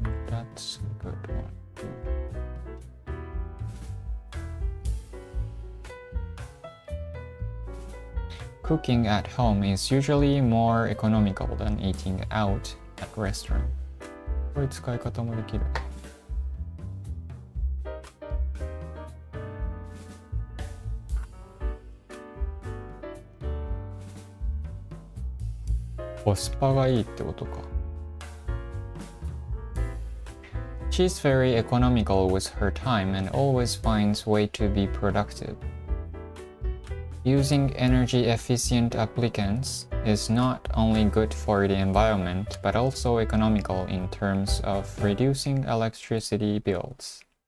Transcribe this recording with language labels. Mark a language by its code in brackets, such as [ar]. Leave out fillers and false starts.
[en] That's a good one. Cooking at home is usually more economical than eating out at restaurant. [ja] こういう使い方もできる。コスパがいいってことか。 [en] She's very economical with her time and always finds way to be productive. Using energy-efficient applicants is not only good for the environment, but also economical in terms of reducing electricity bills.